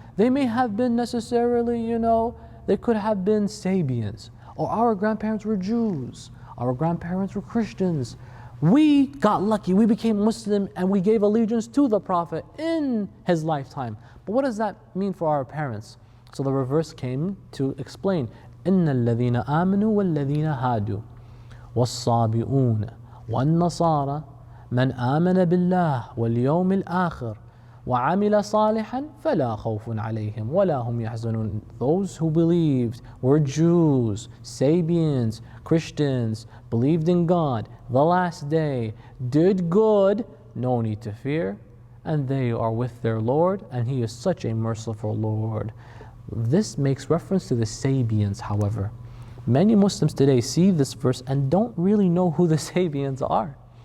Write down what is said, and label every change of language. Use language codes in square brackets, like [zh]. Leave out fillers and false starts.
[en] They may have been necessarily, they could have been Sabians, or our grandparents were Jews, our grandparents were Christians. We got lucky, we became Muslim and we gave allegiance to the Prophet in his lifetime. But what does that mean for our parents? So the reverse came to explain, [ar] إِنَّ الَّذِينَ آمَنُوا وَالَّذِينَ هَادُوا وَالصَّابِئُونَ وَالنَّصَارَى مَنْ آمَنَ بِاللَّهِ وَالْيَوْمِ الْآخِرِ وَعَمِلَ صَالِحًا فَلَا خَوْفٌ عَلَيْهِمْ وَلَا هُمْ يَحْزَنُونَ. [en] Those who believed were Jews, Sabians, Christians, believed in God, the last day, did good, no need to fear, and they are with their Lord, and He is such a merciful Lord. This makes reference to the Sabians, however. Many Muslims today see this verse and don't really know who the Sabians are.